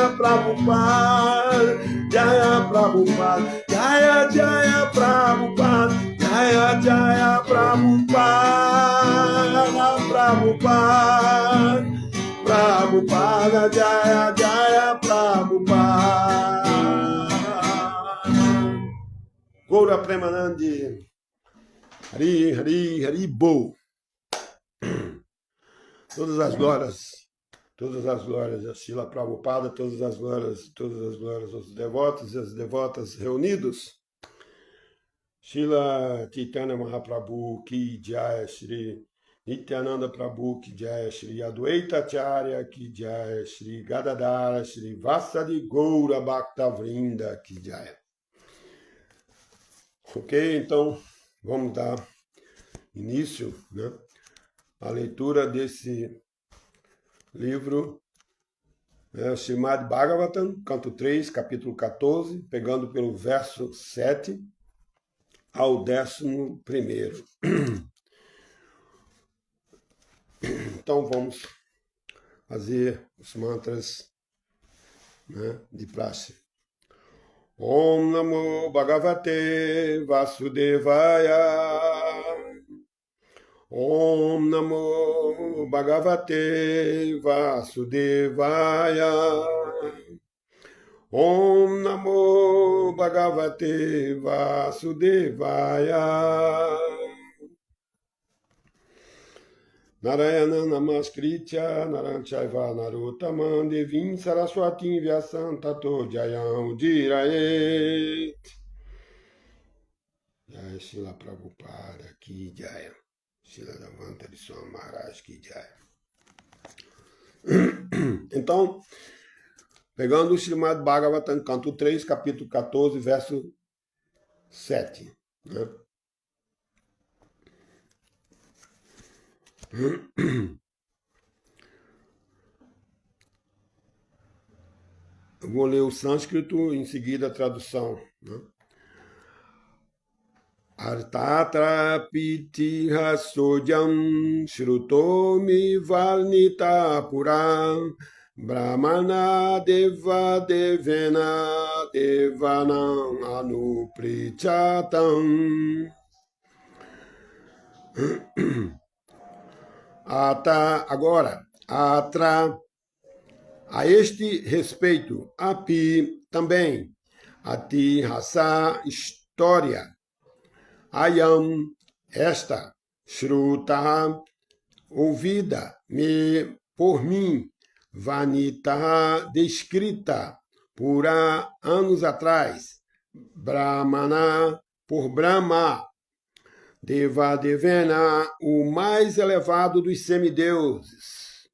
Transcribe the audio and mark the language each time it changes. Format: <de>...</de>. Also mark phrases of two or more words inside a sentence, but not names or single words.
<sa>Prabhupada Jaya Prabhupada Jaya Jaya Prabhupada Jaya Jaya Prabhupada Prabhupada Prabhupada Jaya Jaya Prabhupada Gaura Premanandi Hari Hari Hari Bo.</sa> <pt>Todas as glórias a Srila Prabhupada, todas as glórias aos devotos e as devotas reunidos.</pt> <sa>Srila Chaitanya Mahaprabhu Ki Jai, Shri Nityananda Prabhu Ki Jai, Shri Adwaita Acharya Ki Jai, Shri Gadadhara, Shri Vasadi Gaura Bhakta Vrinda Ki Jai.</sa> <pt>Ok, então vamos dar início, né, à leitura desse livro, Srimad Bhagavatam, canto 3, capítulo 14, pegando pelo verso 7 ao 11º. Então vamos fazer os mantras, né, de praxe.</pt> <sa>Om Namo Bhagavate Vasudevaya. Om Namo Bhagavate Vasudevaya. Om Namo Bhagavate Vasudevaya. Narayana Namaskritya Naranchaiva Narottamam Devim Saraswatim Vyasam Tato Jayam Udiraet. Jai Shila Prabhupada Ki Jaya. Shila Davanta de Swami Maharaj Ki Jaya.</sa> <pt>Então, pegando o Srimad Bhagavatam, canto 3, capítulo 14, verso 7. Né? Eu vou ler o sânscrito, em seguida a tradução. Né?</pt> <sa>Artatra piti hasojam shrutomi varnita puram brahmana deva devena devanam anuprichatam.</sa> <pt>Agora, a este respeito, api também, ati rasa história, ayam esta, shruta ouvida, por mim, vanita descrita, pura anos atrás, brahmana por Brahma,</pt> <sa>Deva Devena,</sa> <pt>o mais elevado dos semideuses.</pt>